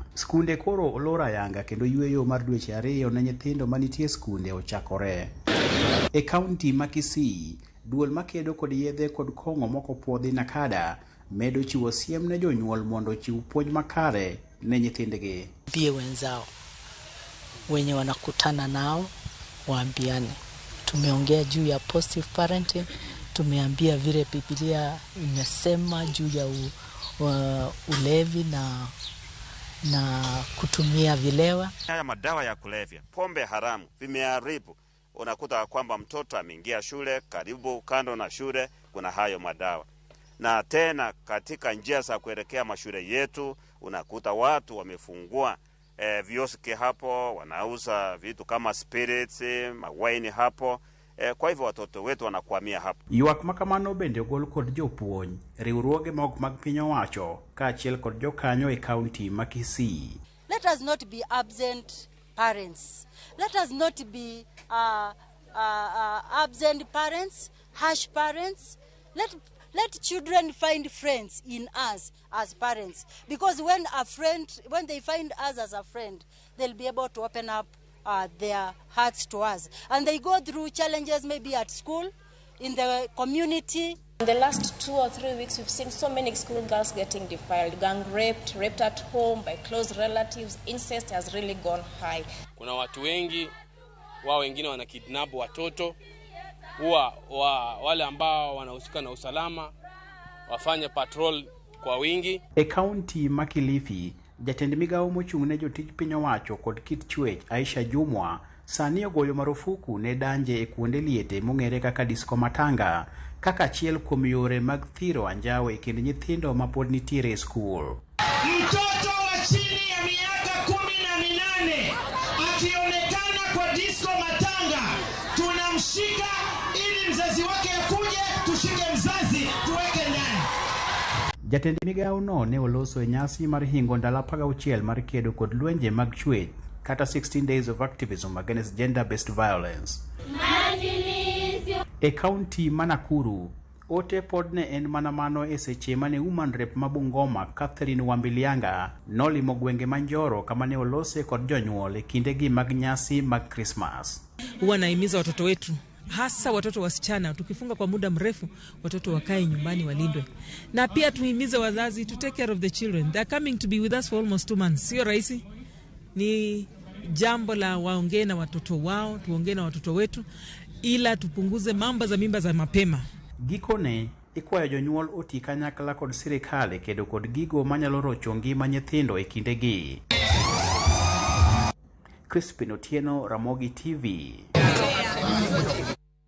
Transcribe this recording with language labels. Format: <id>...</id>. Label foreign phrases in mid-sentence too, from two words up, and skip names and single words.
<luo>Skunde koro olor ayanga kendo yweyo mar dweche 2 ne nyithindo manitie skunde ochakore. E kaunti ma Kisii, duol makedo kod yedhe kod kong'o moko puodhi Nakada medo chiwo siem ne jonyuol mondo chiw puonj makare ne nyithindgi.</luo> <sw>Pia wenzao wenye wanakutana nao waambiane. Tumeongea juu ya</sw> <en>positive parenting.</en> <sw>Tumeambia vile Biblia imesema juu ya ulevi na kutumia vilewa. Haya madawa ya kulevya, pombe haramu vimeharibu. Unakuta kwamba mtoto ameingia shule, karibu kando na shule kuna hayo madawa. Na tena katika njia za kuelekea mashule yetu unakuta watu wamefungua vioski hapo, wanauza vitu kama spirits, mawaini hapo. Kwa hivyo watoto wetu wanakwamia hapo.</sw> <luo>Ywak makamano bende ogol kod jopuonj, riwruoge mag piny owacho kaachiel kod jokanyo e kaunti ma Kisii.</luo> <en>Let us not be absent parents. Let us not be absent parents, harsh parents. Let children find friends in us as parents, because when they find us as a friend, they'll be able to open up their hearts to us, and they go through challenges maybe at school, in the community. In the last 2 or 3 weeks, we've seen so many schoolgirls getting defiled, gang raped at home by close relatives. Incest has really gone high.</en> <sw>Kuna watu wengi, wengine wana kidnap watoto, wale ambao wanahusika na usalama wafanye patrol kwa wingi.</sw> <luo>E kaunti ma Kilifi, jatend migawo mochung'ne jotij piny owacho kod kit chwech Aisha Jumwa sani ogoyo marufuku ne danje e kuonde liete mong'ere kaka</luo> <sw>disco matanga</sw> <luo>kaka achiel kuom yore mag thiro anjawo e kind nyithindo ma pod nitiere e skul.</luo> <sw>Mtoto wa chini ya miaka 18 akionekana kwa disco matanga, tunamshika ili mzazi wake akuje, tushike mzazi tuweke ndani.</sw> <luo>Jatend migawo no ne oloso e nyasi mar hingo ndalo 16 mar kedo kod lwenje mag chwech kata</luo> <en>16 days of activism against gender-based violence.</en> <luo>E kaunti ma Nakuru, ote pod ne en mana mano e seche mane</luo> <en>woman rep</en> <luo>ma Bungoma Catherine Wambilianga nolimo gwenge manjoro kama ne olose kod jonyuol e kindegi mag nyasi mag Christmas.</luo> <sw>Huwa naimiza watoto wetu, hasa watoto wasichana, tukifunga kwa muda mrefu watoto wakae nyumbani walindwe. Na pia tuhimize wazazi</sw> <en>to take care of the children. They are coming to be with us for almost 2 months.</en> <sw>Sio rahisi. Ni jambo la waongee na watoto wao, tuongee na watoto wetu ila tupunguze mambo za mimba za mapema.</sw> <luo>Gikone ikwayo jonyuol oti kanyakla kod sirikal kedo kod gigo manyalo rocho ngima nyithindo e kindegi. Crispin Otieno, Ramogi TV.</luo>